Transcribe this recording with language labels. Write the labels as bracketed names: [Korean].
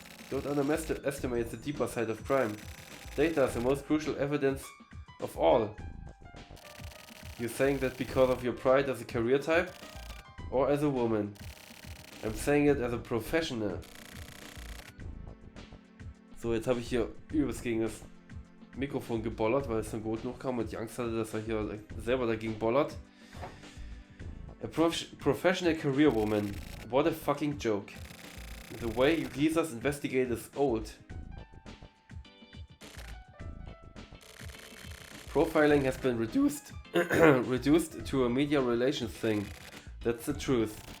[English] Don't underestimate the deeper side of crime. Data is the most crucial evidence of all. You're saying that because of your pride as a career type? Or as a woman? I'm saying it as a professional. [German] So, jetzt habe ich hier übelst gegen das Mikrofon gebollert, weil es von Goten hochkam und ich Angst hatte, dass er hier selber dagegen bollert. [English] A professional career woman. What a fucking joke. The way you geezers investigate is old. Profiling has been reduced to a media relations thing. That's the truth.